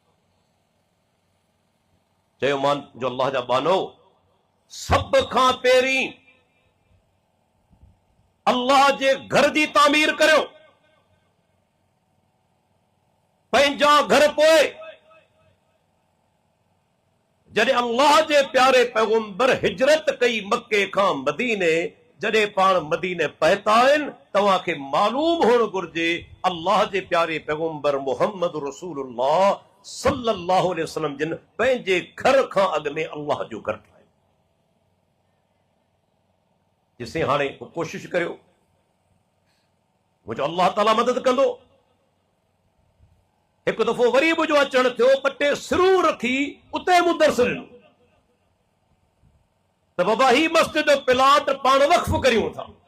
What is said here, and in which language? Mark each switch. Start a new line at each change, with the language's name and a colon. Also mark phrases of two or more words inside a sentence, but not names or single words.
Sindhi: चयो मान जो अल्लाह जा बानो, सभ खां पहिरीं अल्लाह जे घर जी तामीर करियो, पंहिंजा घर पोइ। जॾहिं अल्लाह जे प्यारे पैगंबर हिजरत कई मक्के खां मदीने, जॾहिं पाण मदीने पहुता आहिनि, तव्हांखे मालूम हुअणु घुर्जे अल्लाह जे प्यारे पैगंबर मुहम्मद रसूलुल्लाह
Arabic: صلى الله عليه وسلم
Sindhi: जिन पंहिंजे घर खां अॻु में अल्लाह जो घर ठाहियो। जिसे हाणे कोशिश करियो, मुंहिंजो अल्लाह ताला मदद कंदो। हिकु दफ़ो वरी मुंहिंजो अचणु थियो, 2 टे सिरूं रखी उते मूं दर्स ॾिनो त बाबा ही मस्जिद जो प्लाट पाण वक्फ करियूं था।